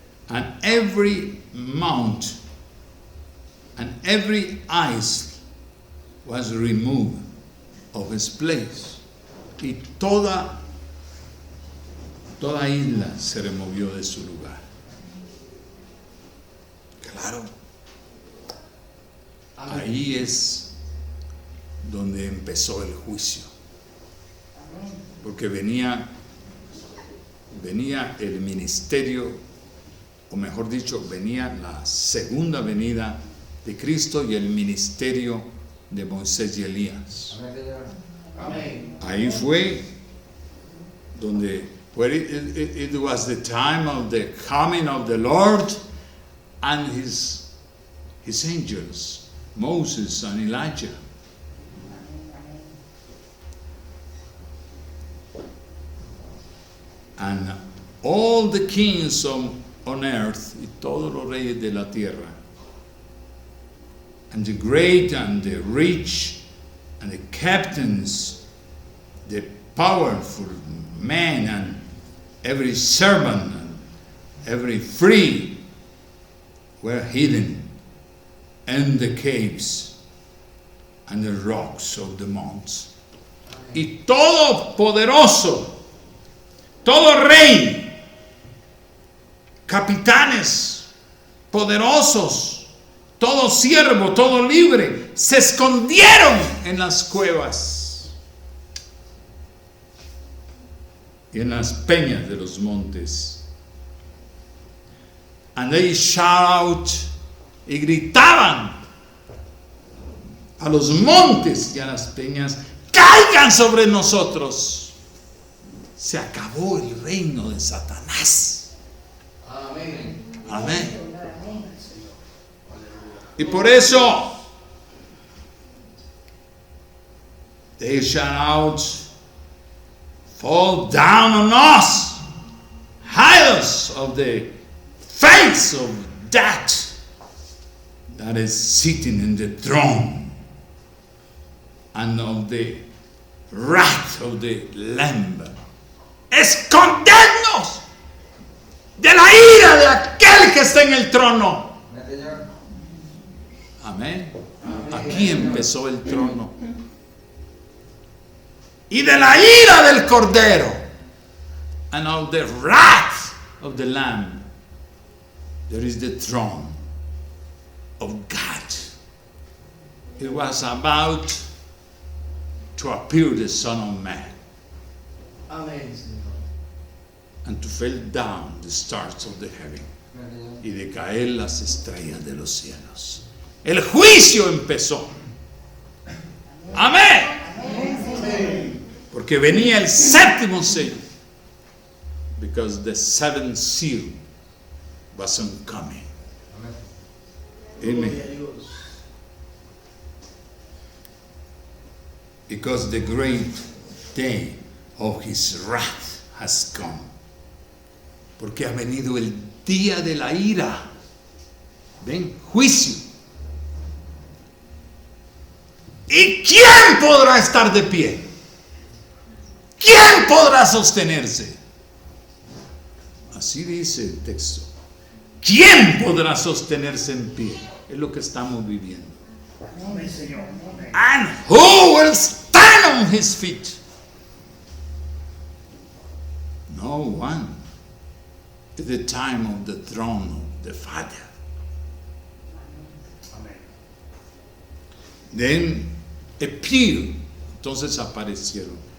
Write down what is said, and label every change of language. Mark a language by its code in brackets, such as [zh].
[en] And every mount and every ice was removed of its place. [es] Y toda isla se removió de su lugar. Claro. Ahí es donde empezó el juicio. Porque venía el ministerio, o mejor dicho, venía la segunda venida de Cristo y el ministerio de Moisés y Elías. Amén. Ahí fue [en] where it was the time of the coming of the Lord and his angels, Moses and Elijah. And all the kings on earth, [es] y todos los reyes de la tierra, [en] and the great and the rich and the captains, the powerful men and every servant and every free were hidden in the caves and the rocks of the mountains. [es] Y todo poderoso, todo rey, capitanes poderosos, todo siervo, todo libre, se escondieron en las cuevas y en las peñas de los montes. [en] And they shout, [es] y gritaban a los montes y a las peñas, caigan sobre nosotros. Se acabó el reino de Satanás. Amén. Amén. Y por eso, [en] they shout out, fall down on us, hide us of the face of that is sitting in the throne, and of the wrath of the Lamb. [es] Escondernos de la ira de aquel que está en el trono. Amén. Aquí empezó el trono. Y de la ira del Cordero. [en] And of the wrath of the Lamb. There is the throne of God. It was about to appear the Son of Man. [es] Amén, Señor. [en] And to fall down the stars of the heaven. [es] Y de caer las estrellas de los cielos. El juicio empezó. Amén. Porque venía el séptimo sello. [en] Because the seventh seal wasn't coming. Amen. Because the great day of his wrath has come. [es] Porque ha venido el día de la ira. Ven, juicio. ¿Y quién podrá estar de pie? ¿Quién podrá sostenerse? Así dice el texto. ¿Quién podrá sostenerse en pie? Es lo que estamos viviendo. Amén, Señor. [en] And who will stand on his feet? No one. At the time of the throne of the Father. Then appeared. [es] Entonces aparecieron.